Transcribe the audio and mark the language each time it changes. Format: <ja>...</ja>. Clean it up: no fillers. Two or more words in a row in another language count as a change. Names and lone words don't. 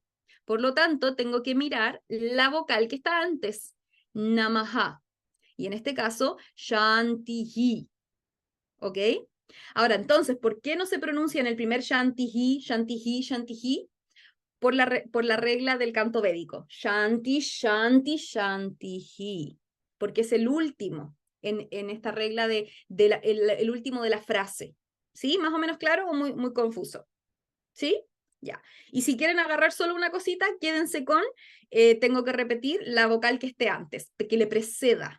<es>Por lo tanto, tengo que mirar la vocal que está antes, namaha. Y en este caso, shantihi. ¿Ok? Ahora, entonces, ¿por qué no se pronuncia en el primer</es> <sa>शान्तिहि, शान्तिहि, शान्तिहि?</sa> <es>Por la regla del canto védico.</es> <sa>शान्ति, शान्ति, शान्तिहि.</sa> <es>Porque es el último en esta regla el último de la frase. ¿Sí? ¿Más o menos claro o muy confuso? ¿Sí? Ya. Y si quieren agarrar solo una cosita, quédense con, tengo que repetir la vocal que esté antes, que le preceda.</es>